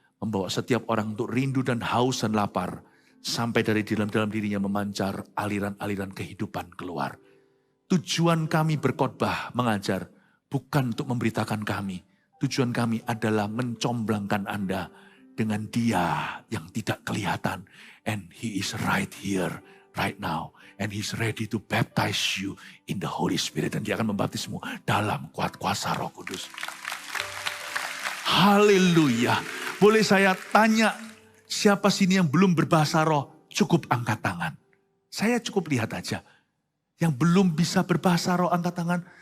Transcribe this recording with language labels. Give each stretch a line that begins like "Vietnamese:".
Indonesian: Membawa setiap orang untuk rindu dan haus dan lapar. Sampai dari dalam dirinya memancar aliran-aliran kehidupan keluar. Tujuan kami berkhotbah, mengajar, bukan untuk memberitakan kami. Tujuan kami adalah mencomblangkan Anda dengan Dia yang tidak kelihatan.
English: And He is right here, right now. And He's ready to baptize you in the Holy Spirit.
Indonesian: Dan Dia akan membaptismu dalam kuat kuasa Roh Kudus. Haleluya. Boleh saya tanya, siapa sini yang belum berbahasa roh? Cukup angkat tangan. Saya cukup lihat aja. Yang belum bisa berbahasa roh angkat tangan.